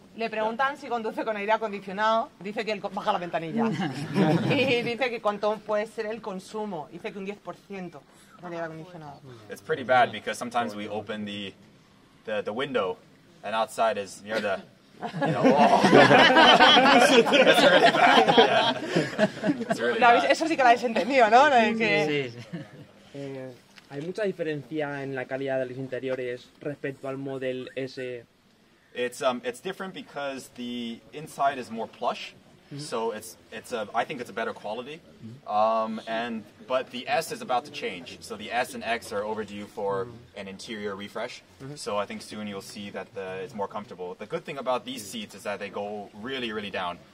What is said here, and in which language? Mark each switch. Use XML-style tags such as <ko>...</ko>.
<es>Le preguntan si conduce con aire acondicionado, dice que él baja la ventanilla. Y dice que cuánto puede ser el consumo, dice que un 10% de aire acondicionado.</es> <en>It's pretty bad because sometimes we open the window and outside is near the It's really bad. Yeah. It's really bad.</en> <es>Eso sí que lo habéis entendido, ¿no? Sí. ¿Hay mucha diferencia en la calidad de los interiores respecto al Model S?</es> <en>It's different because the inside is more plush, so I think it's a better quality. But the S is about to change, so the S and X are overdue for an interior refresh. So I think soon you'll see that it's more comfortable. The good thing about these seats is that they go really, really down.</en>